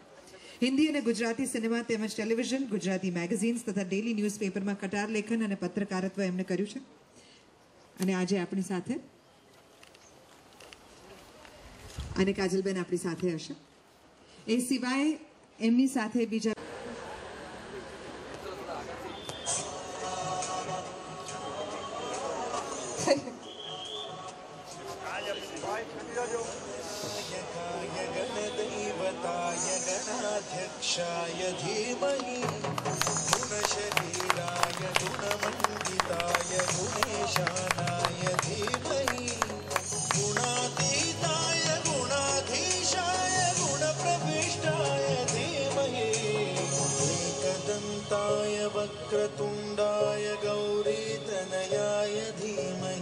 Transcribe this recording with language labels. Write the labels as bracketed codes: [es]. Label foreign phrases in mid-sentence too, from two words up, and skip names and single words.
[gu] હિન્દી અને ગુજરાતી સિનેમા તેમજ ટેલિવિઝન, ગુજરાતી મેગેઝિન્સ તથા ડેલી ન્યૂઝપેપરમાં કટાર લેખન અને પત્રકારત્વ એમણે કર્યું છે. અને આજે આપણી સાથે અને કાજલબેન આપણી સાથે હશે. એ સિવાય એમની સાથે બીજા [sa] गणाध्यक्षाय धीमहि गुणशरीराय गुणमण्डिताय गुणेशानाय धीमहि गुणातीताय गुणाधीशाय गुणप्रविष्टाय धीमहि एकदन्ताय वक्रतुण्डाय गौरीतनयाय धीमहि.